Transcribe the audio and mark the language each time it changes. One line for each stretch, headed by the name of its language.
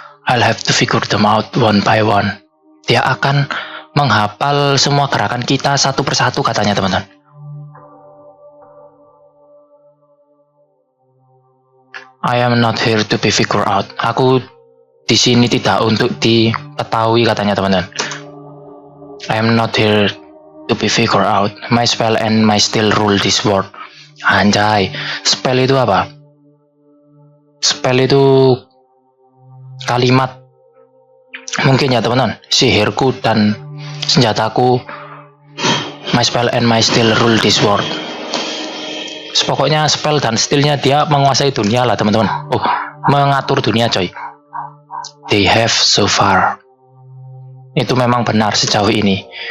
English: I'll have to figure them out one by one.
Indonesian: Dia akan menghafal semua gerakan kita satu persatu, katanya teman-teman.
English: I am not here to be figured out.
Indonesian: Aku di sini tidak untuk diketahui, katanya teman-teman.
English: I am not here to be figured out. My spell and my still rule this world.
Indonesian: Anjay, spell itu apa? Spell itu kalimat. Mungkin ya teman-teman. Sihirku dan senjataku.
English: My spell and my still rule this world.
Indonesian: Pokoknya spell dan skillnya dia menguasai dunia lah teman-teman. Mengatur dunia coy.
English: They have so far.
Indonesian: Itu memang benar sejauh ini.